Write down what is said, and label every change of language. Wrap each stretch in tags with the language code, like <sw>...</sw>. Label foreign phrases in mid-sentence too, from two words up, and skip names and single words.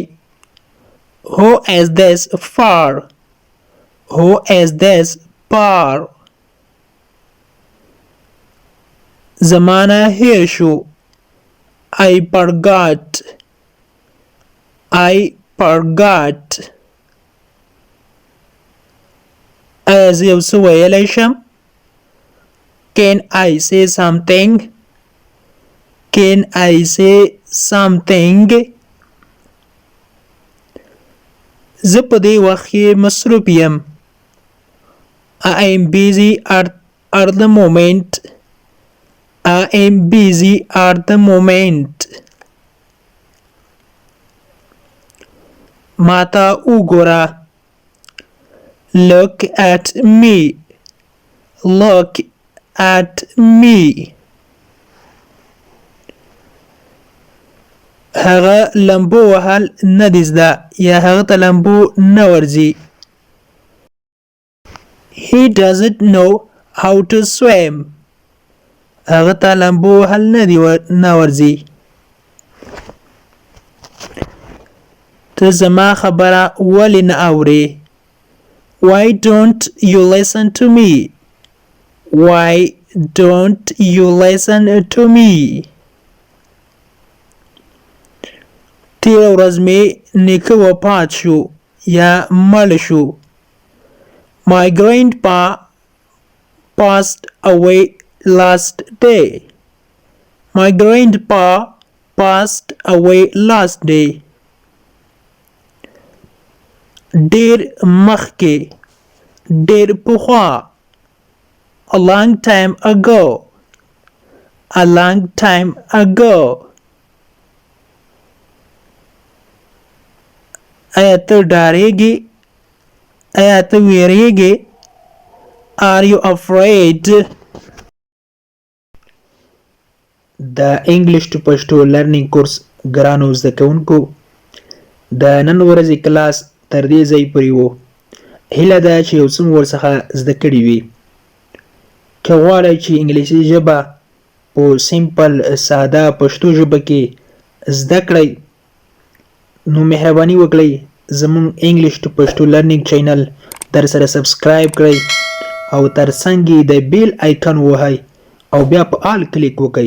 <en>Who is this for? Who is this for?</en> <ps>زمانه هیر شو.</ps> <en>I forgot. I forgot.</en> <ps>ایا زه یو څه ویلی شم؟</ps> <en>Can I say something? Can I say something?</en> <ps>زه په دې وخت کې مصروف یم.</ps> <en>I am busy at the moment. I am busy at the moment.</en> <ps>ما ته وګوره.</ps> <en>Look at me. Look at me.</en> <ps>هغه لمبو وهل نه دی زده یا هغه ته لمبو نه ورځي.</ps> <en>He doesn't know how to swim.</en> <ps>هغه ته لمبو وهل نه ورځي. ته زما خبره ولې نه اورې؟</ps> <en>Why don't you listen to me? Why don't you listen to me?</en> <ps>تیره ورځ مې نیکه وفات شو یا مړ شو.</ps> <en>My grandpa passed away last day. My grandpa passed away last day.</en> <ps>ډیر مخکې. ډیر پخوا.</ps> <en>A long time ago. A long time ago.</en> <ps>آیا ته ډارېږې؟ آیا ته وېرېږې؟</ps> <en>Are you afraid?</en> <ps>د انګلیش ټو پښتو لرنینګ کورس ګرانو زده کوونکو د نن ورځې کلاس تر دې ځای پورې و. هیله ده چې یو څه مو ورڅخه زده کړي وي. که غواړئ چې انګلیسي ژبه په سمپل ساده پښتو ژبه کې زده کړئ نو مهرباني وکړئ زموږ انګلیش ټو پښتو لرنینګ چینل در سره سبسکرایب کړئ او ترڅنګ یې د</ps> <en>bell icon</en> <ps>ووهئ او بیا په</ps> <en>all click</en> <ps>وکړئ.</ps>